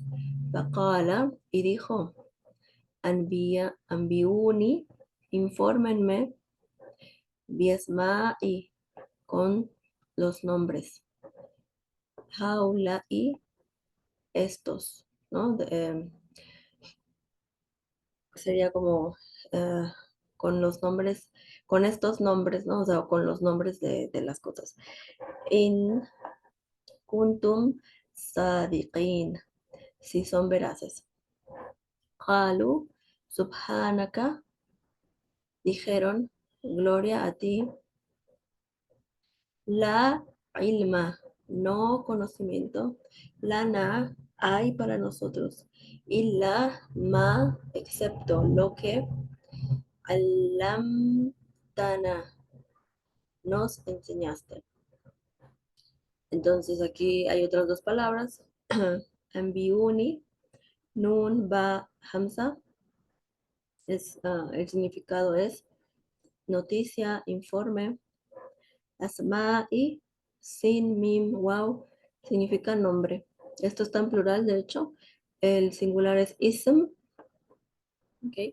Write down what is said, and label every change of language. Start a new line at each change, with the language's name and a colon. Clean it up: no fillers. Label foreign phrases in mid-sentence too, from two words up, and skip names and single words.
Spanish: Faqala, y dijo, Anbiuni, infórmenme, biasma'i, con los nombres. Haula y estos, ¿no? Sería como eh, con los nombres, con estos nombres, ¿no? O sea, con los nombres de las cosas.
Arabic: إن كنتم صادقين,
Spanish: si son veraces.
Arabic: قالوا، سبحانك,
Spanish: dijeron, gloria a ti,
Arabic: لا علم,
Spanish: no conocimiento, lana, hay para nosotros, y la ma, excepto lo que alamtana, nos enseñaste. Entonces aquí hay otras dos palabras,
Arabic: أنبئوني، نون، باء، همزة,
Spanish: el significado es noticia, informe, asma'i,
Arabic: سين، ميم، واو,
Spanish: significa nombre. Esto está en plural, de hecho. El singular es ism, ¿ok?